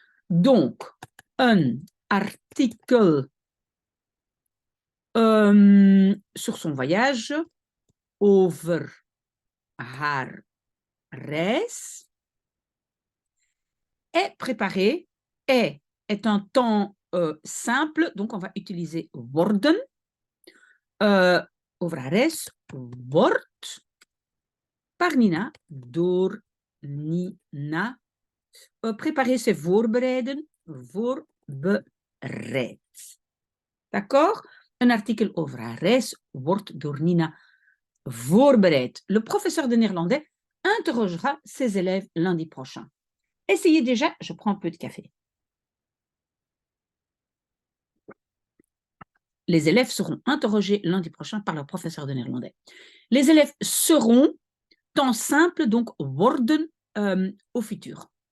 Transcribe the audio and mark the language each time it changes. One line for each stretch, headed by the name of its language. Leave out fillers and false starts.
French: Donc, un article sur son voyage
Dutch: over haar reis
French: est préparé, est un temps simple, donc on va utiliser worden.
Dutch: Over haar reis wordt
French: par Nina,
Dutch: door Nina.
French: Préparer, c'est voorbereiden, voorbereid. D'accord? Un article
Dutch: over haar reis wordt door Nina voorbereid.
French: Le professeur de néerlandais interrogera ses élèves lundi prochain. Essayez déjà, je prends un peu de café. Les élèves seront interrogés lundi prochain par le professeur de néerlandais. Les élèves seront, temps simple, donc worden au futur.